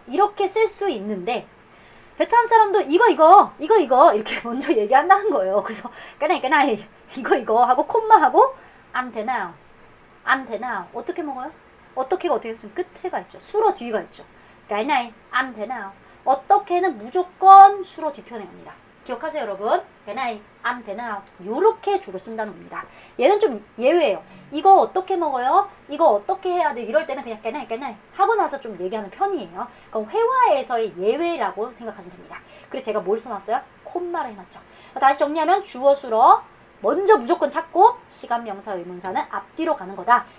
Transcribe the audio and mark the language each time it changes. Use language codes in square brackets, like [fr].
[ko] 이렇게 쓸 수 있는데 베트남 사람도 이거 이렇게 먼저 얘기한다는 거예요. 그래서 cái này 이거 하고 콤마 하고 [vi] ăn thế nào [ko] 어떻게 먹어요? 어떻게가 어떻게 있으면 끝에가 있죠. 수로 뒤가 있죠. [vi] cái này ăn thế nào [ko] 어떻게는 무조건 수로 뒤편에 갑니다. 기억하세요 여러분. [vi] cái này ăn thế nào [ko] 요렇게 주로 쓴다는 겁니다. 얘는 좀 예외예요. 이거 어떻게 먹어요? 이거 어떻게 해야 돼? 이럴 때는 그냥 cái này 하고 나서 좀 얘기하는 편이에요. 그럼 회화에서의 예외라고 생각하시면 됩니다. 그래서 제가 뭘 써놨어요? 콤마를 해놨죠. 다시 정리하면 주어 수로 먼저 무조건 찾고 시간 명사 의문사는 앞뒤로 가는 거다.